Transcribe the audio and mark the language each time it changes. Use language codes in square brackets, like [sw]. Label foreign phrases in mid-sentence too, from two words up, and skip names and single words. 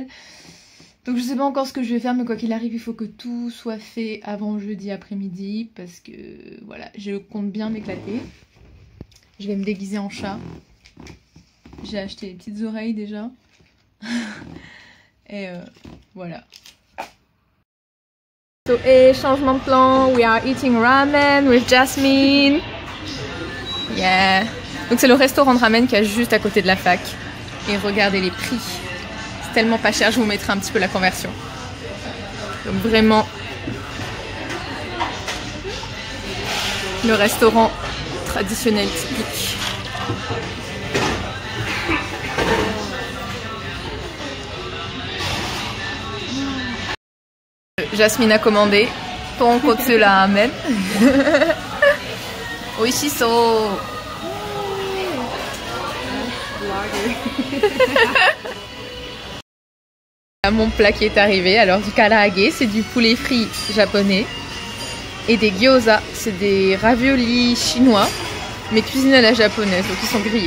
[fr] Donc, je sais pas encore ce que je vais faire, mais quoi qu'il arrive, il faut que tout soit fait avant jeudi après-midi. Parce que, voilà, je compte bien m'éclater. Je vais me déguiser en chat. J'ai acheté les petites oreilles déjà. Et voilà. Et changement de plan, [en] we are eating ramen with Jasmine. Yeah. [fr] Donc c'est le restaurant de ramen qui est juste à côté de la fac. Et regardez les prix. C'est tellement pas cher, je vous mettrai un petit peu la conversion. Donc vraiment le restaurant traditionnel typique. Jasmine a commandé tonkotsu ramen. Oishiso. Mon plat qui est arrivé, alors du karaage, c'est du poulet frit japonais. Et des gyoza, c'est des raviolis chinois, mais cuisinés à la japonaise, donc ils sont grillés.